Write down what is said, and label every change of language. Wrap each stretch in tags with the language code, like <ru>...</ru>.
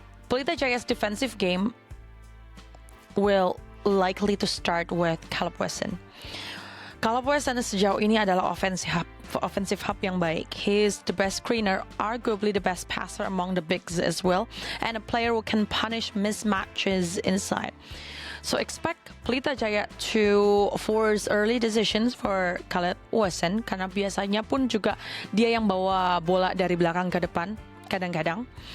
<en>Pelita Jaya's defensive game will likely to start with Caleb Wesson.</en> <id>Caleb Wesson sejauh ini adalah offensive hub yang baik.</id> <en>He is the best screener, arguably the best passer among the bigs as well, and a player who can punish mismatches inside. So expect Pelita Jaya to force early decisions for Caleb Wesson</en> <id>karena biasanya pun juga dia yang bawa bola dari belakang ke depan kadang-kadang.</id>